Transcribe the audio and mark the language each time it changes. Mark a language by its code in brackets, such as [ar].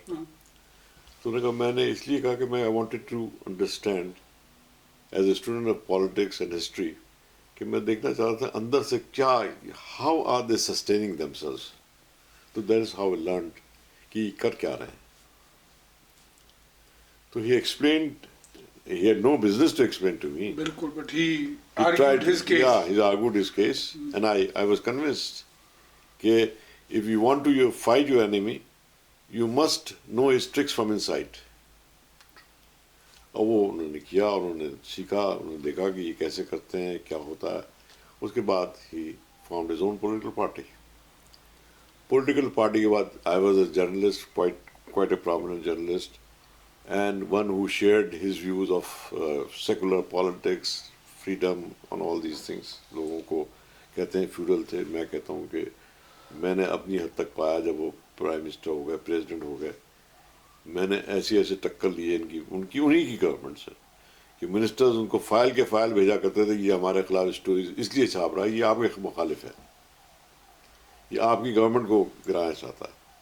[ur] تو انہوں نے کہا میں نے اس لیے کہا کہ میں [en] I wanted to understand as a student of politics and history [ur] کہ میں دیکھنا چاہتا تھا اندر سے کیا [en] how are they sustaining themselves. [ur] تو [en] that is how I learned [ur] کہ کر کیا رہے ہیں. [en] تو he explained, he had no business to explain to me. [ur] بالکل, [en] but he He tried argued his case. Yeah, he argued his case and I was convinced [ur] کہ [en] if you want to fight your enemy you must know his tricks from inside. [ur] اور وہ انہوں نے کیا اور انہوں نے سیکھا, انہوں نے دیکھا کہ یہ کیسے کرتے ہیں, کیا ہوتا ہے. اس کے بعد ہی [en] formed his own political party. Political party [ur] کے بعد [en] I was a journalist, quite a prominent journalist and one who shared his views of secular politics, freedom on all these things. [ur] لوگوں کو کہتے ہیں فیوڈل تھے, میں کہتا ہوں کہ میں نے اپنی حد تک پایا جب وہ پرائم منسٹر ہو گئے, پریزیڈنٹ ہو گئے, میں نے ایسے ٹکر لیے انہی کی گورنمنٹ سے کہ منسٹرز ان کو فائل کے فائل بھیجا کرتے تھے, یہ ہمارے خلاف اسٹوریز اس لیے چھاپ رہا ہے, یہ آپ کے مخالف ہے, یہ آپ کی گورنمنٹ کو گرانا چاہتا ہے.